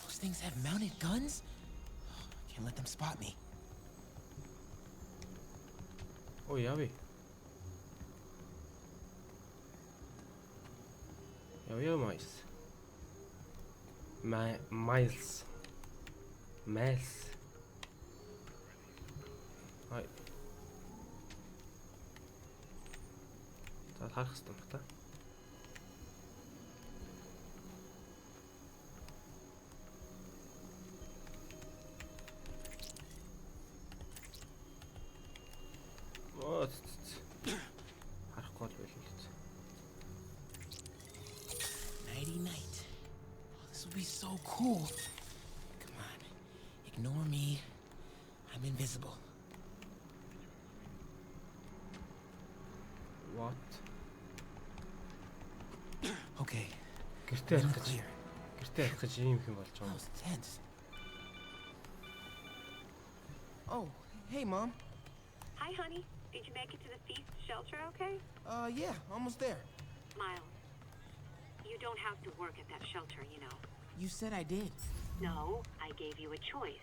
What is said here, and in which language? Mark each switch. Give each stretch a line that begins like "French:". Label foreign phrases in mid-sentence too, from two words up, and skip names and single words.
English: things have mounted guns? Can't let them spot me.
Mongolian: Оо явъя. Явъя Miles. Miles. Хай. За харах хэрэгтэй байна та. Харахгүй л байл л.
English: Nighty night. Oh, this will be so cool. Come on. Ignore me. I'm invisible. What? Okay.
Mongolian: Гэртээ
English: Room
Mongolian: ярих гэж.
English: clear.
Mongolian: Гэртээ ярих гэж ийм юм болж
English: That
Mongolian: байгаа.
English: was tense. Oh, hey, Mom. Hi, honey. Did you make it to the feast shelter okay? Yeah, almost there. Miles, you don't have to work at that shelter, you know. You said I did. No, I gave you a choice.